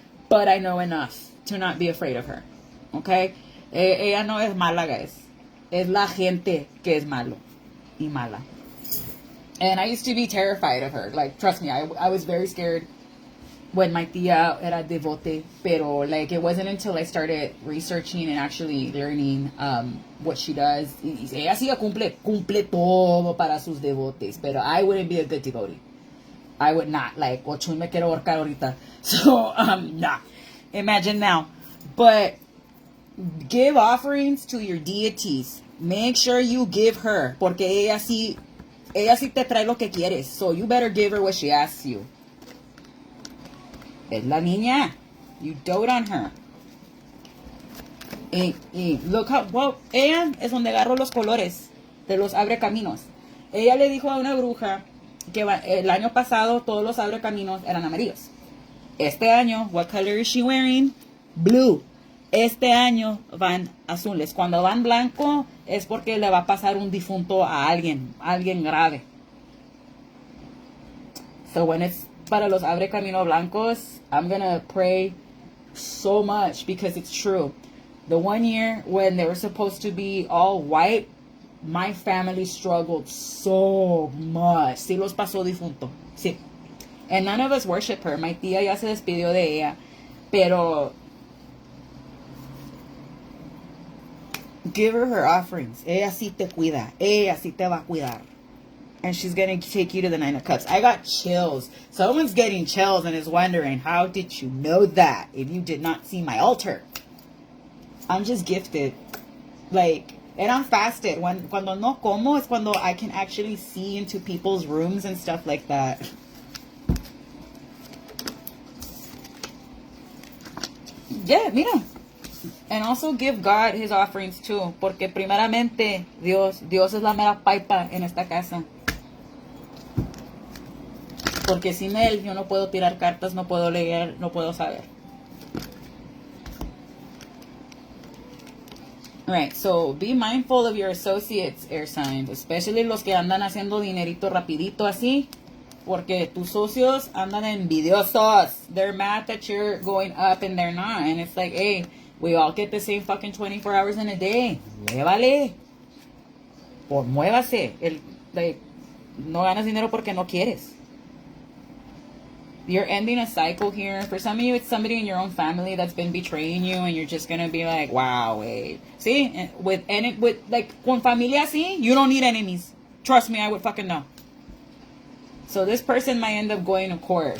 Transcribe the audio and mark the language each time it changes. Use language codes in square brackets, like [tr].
[en] But I know enough to not be afraid of her. [es] Okay? Ella no es mala, guys. Es la gente que es malo y mala. [en] And I used to be terrified of her. Like, trust me, I was very scared when my tía [es] era devote. [en] Pero, like, it wasn't until I started researching and actually learning what she does. [es] Ella sí cumple todo para sus devotes. Pero [en] I wouldn't be a good devotee. I would not. Like, Ochun [es] me quiero ahorcar ahorita. [en] So, nah. Imagine now. But give offerings to your deities. Make sure you give her. [es] Porque ella sí te trae lo que quieres. [en] So you better give her what she asks you. [es] Es la niña. [en] You dote on her. [es] Y [en] look how, well, [es] ella es donde agarró los colores de los abre caminos. Ella le dijo a una bruja que el año pasado todos los abre caminos eran amarillos. Este año, [en] what color is she wearing? [es] Blue. Este año van azules. Cuando van blanco es porque le va a pasar un difunto a alguien grave. [en] So when it's [es] para los abre camino blancos, [en] I'm gonna pray so much because it's true. The one year when they were supposed to be all white, my family struggled so much. [es] Sí los pasó difunto. Sí. [en] And none of us worship her. [es] My tía ya se despidió de ella. [en] Pero give her offerings. [es] Ella sí te cuida. Ella sí te va a cuidar. [en] And she's going to take you to the Nine of Cups. I got chills. Someone's getting chills and is wondering, how did you know that if you did not see my altar? I'm just gifted. Like, and I'm fasted. [es] Cuando no como es cuando [en] I can actually see into people's rooms and stuff like that. Yeah, mira. And also give God his offerings too. [es] Porque primeramente, Dios es la mera paipa en esta casa. Porque sin él yo no puedo tirar cartas, no puedo leer, no puedo saber. [en] Right, so be mindful of your associates, air signs. [es] Especially los que andan haciendo dinerito rapidito así. Porque tus socios andan envidiosos. [en] They're mad that you're going up and they're not. And it's like, hey, we all get the same fucking 24 hours in a day. [es] Muévale. Pues muévase. Like, no ganas dinero porque no quieres. [en] You're ending a cycle here. For some of you, it's somebody in your own family that's been betraying you, and you're just gonna be like, wow, wait. See? With like, [es] con familia así, [en] you don't need enemies. Trust me, I would fucking know. So this person might end up going to court.